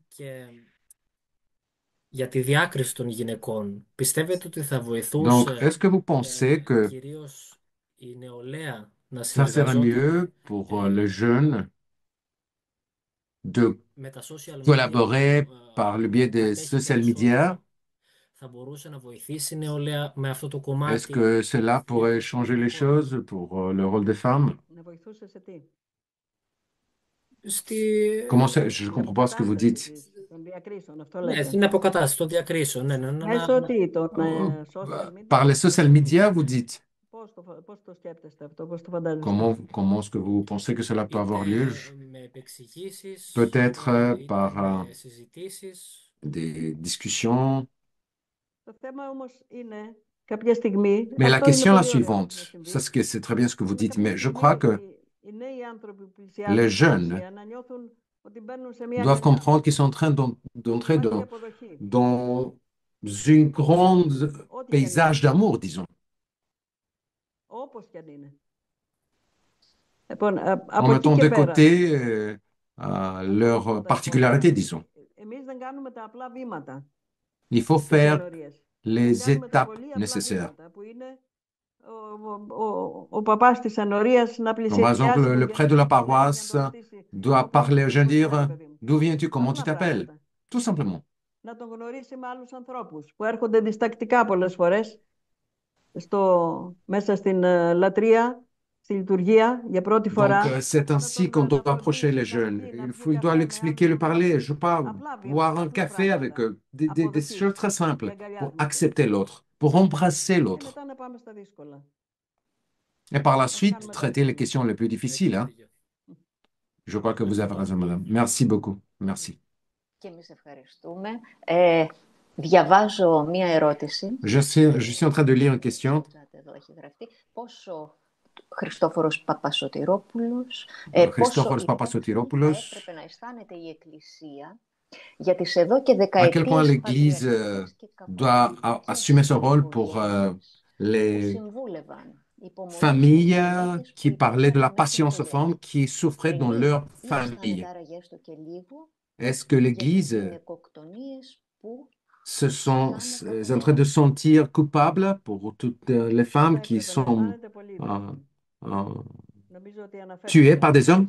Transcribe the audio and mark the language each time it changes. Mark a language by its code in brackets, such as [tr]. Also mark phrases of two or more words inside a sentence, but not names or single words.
[fr] Donc, est-ce que vous pensez que ça serait mieux pour les jeunes de collaborer par le biais des [en] social media? [fr] Est-ce que cela pourrait changer les choses pour le rôle des femmes? [el] Να βοηθούσε σε τι. [fr] Comment ça? Je ne comprends pas ce que vous dites. [el] Των διακρίσεων, αυτό Ναι, λέτε. στην αποκατάσταση των διακρίσεων. Ναι, Μέσω τι, των Oh, [en] social media. [fr] par les [en] social media, [fr] vous dites. [el] Πώς το σκέπτεστε αυτό, πώς το φαντάζεστε. [fr] Comment est-ce que vous pensez que cela peut avoir lieu? [el] με επεξηγήσεις, [fr] Peut-être [el] είτε [fr] par [el] με συζητήσεις. [fr] des discussions. [el] Το θέμα όμως είναι κάποια στιγμή. [fr] Mais la [el] Αυτό είναι [fr] question est la [el] πολύ ωραίο να [fr] suivante. [el] συμβεί. [fr] Ça, c'est très bien ce que vous dites, [el] Κάποια [fr] mais je [el] στιγμή [fr] crois que [el] οι νέοι άνθρωποι που [fr] les [el] πλησιάζουν την [fr] jeunes [el] εκκλησία να νιώθουν ότι μπαίνουν σε μια [fr] doivent [el] γενιά. [fr] comprendre qu'ils sont en train d'entrer [el] Υπάρχει αποδοχή. [fr] dans une grande [el] Ό,τι και αν [fr] paysage [el] είναι. [fr] d'amour, disons. [el] Όπως και αν είναι. Λοιπόν, [fr] En [el] από εκεί [fr] mettant [el] και [fr] de [el] πέρα. [fr] côté leurs particularités, disons. [el] Εμείς δεν κάνουμε τα απλά βήματα. [fr] Il faut [el] Στις [fr] faire [el] ενορίες. [fr] les [el] Κάνουμε τα [fr] étapes [el] πολύ απλά [fr] nécessaires. [el] βήματα που είναι ο παπάς της ενορίας να [fr] Donc, par [el] πλησιάσει [fr] exemple, [el] τον [fr] le prêtre de la [el] καινούριο πατέρα για [fr] paroisse [el] να τον ρωτήσει [fr] doit [el] ο κόσμος [fr] parler aux jeunes, [el] πώς είναι, ρε [fr] dire [el] παιδί μου. [fr] d'où viens-tu, comment tu [el] Απλά [fr] t'appelles? [el] πράγματα. [fr] Tout simplement. [el] Να τον γνωρίσει με άλλους ανθρώπους που έρχονται διστακτικά πολλές φορές μέσα στην λατρεία, στη λειτουργία για πρώτη [fr] Donc, [el] φορά. [fr] c'est ainsi qu'on doit approcher les jeunes. Il doit lui expliquer, lui parler, je ne sais pas, boire un café avec eux, des choses très simples pour accepter l'autre, pour embrasser [el] Και [fr] l'autre. [el] μετά να πάμε στα δύσκολα. [fr] Et par la suite, traiter les questions les plus difficiles, hein. Je crois que vous avez raison, madame. Merci beaucoup. Merci. [el] Και εμείς ευχαριστούμε. Διαβάζω μία ερώτηση. [fr] Je suis en train de lire une question. [el] Εδώ έχει γραφτεί. Πόσο Χριστόφορος Παπασωτηρόπουλος, Christophorus Papassotiropoulos. θα έπρεπε να αισθάνεται η Εκκλησία για τις εδώ και [fr] À quel [el] δεκαετίες [fr] point l'Église doit assumer son rôle pour les familles qui parlaient de la patience aux femmes qui souffraient dans leur famille. Est-ce que l'Église est en train de se sentir coupable pour toutes les femmes qui sont tuées par des hommes?